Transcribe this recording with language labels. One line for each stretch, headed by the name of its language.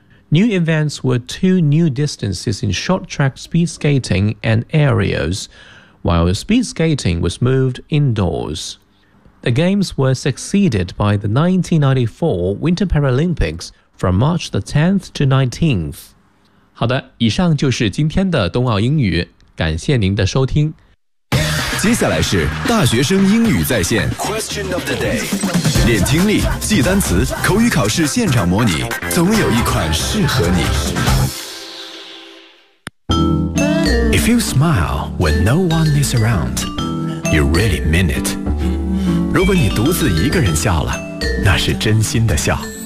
English: New events were 2 new distances in short track speed skating and aerials, while speed skating was moved indoors. The Games were succeeded by the 1994 Winter Paralympics from March the 10th to 19th.
Chinese: 好的，以上就是今天的冬奥英语，感谢您的收听。接下来是大学生英语在线
English: Question of the day，
Chinese: 练听力，记单词，口语考试现场模拟，总有一款适合你。
English: If you smile when no one is around, you really mean it.
Chinese: 如果你独自一个人笑了，那是真心的笑。